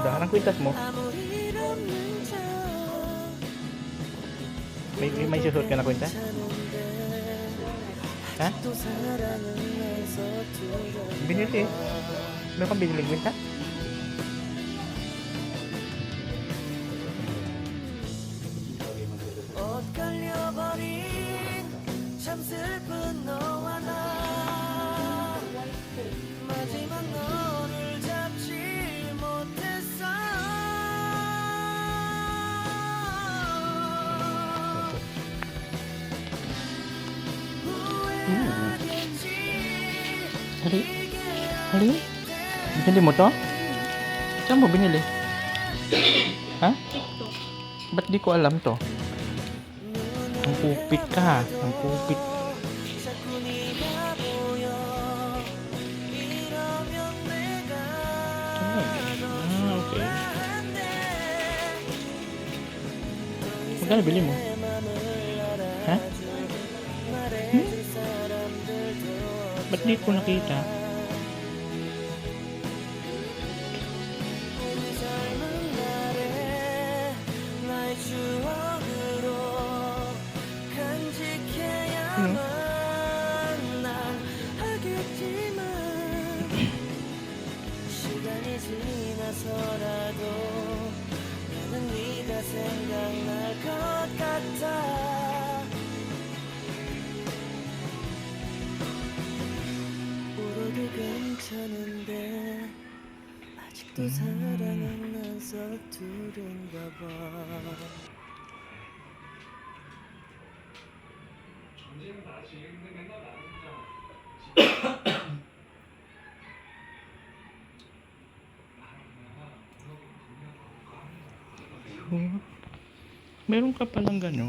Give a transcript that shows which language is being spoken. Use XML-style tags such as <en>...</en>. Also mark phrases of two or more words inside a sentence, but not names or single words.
<tl>kwintas mo? May susuot ka na kwintas? Ha? Binili. Meron kang binili kwintas?</tl> <ko>옷 걸려버린 참 슬픈 너와 나 마지막 너를 잡지 못했어 후회하겠지</ko> <tl>Hali? Hali? Binili mo to? Saan mo binili? Ha? TikTok. Ba't di ko alam to? Ang kupit ka. Ang kupit.</tl> <ko>자꾸 네가 보여 이러면 내가</ko> <tl>Okay. Magkano bili mo? Ha? Ba't di ko nakita?</tl> <ko>나의 추억으로 간직해야만 난 하겠지만 시간이 지나서라도 나는 네가 생각날 것 같아 울어도 괜찮은데 아직도 사랑은 난 서투른가 봐</ko> <tl>Oh, meron ka palang ganun.</tl>